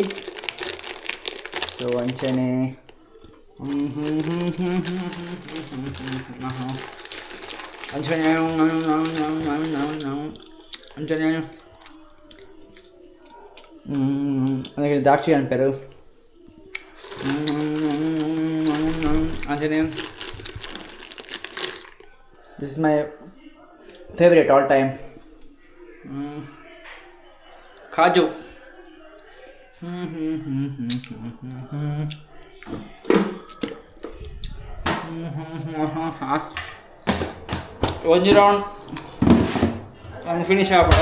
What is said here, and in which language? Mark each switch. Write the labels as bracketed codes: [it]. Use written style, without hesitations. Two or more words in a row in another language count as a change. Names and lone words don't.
[tcy] ಸೊ ಅಂಚನೆ ಅಂಚನೆ ಅಂಚನೆ ಅದಕ್ಕೆ ದ್ರಾಕ್ಷಿ ಅನ್ಪೇರು ಅಂಚನೆ. [en] this is my favourite all time kaju. [tcy] ಒಂಜಿ ರೌಂಡ್ ಒಂದು ಫಿನಿಶ್ ಆಗ್ಬಿಡ.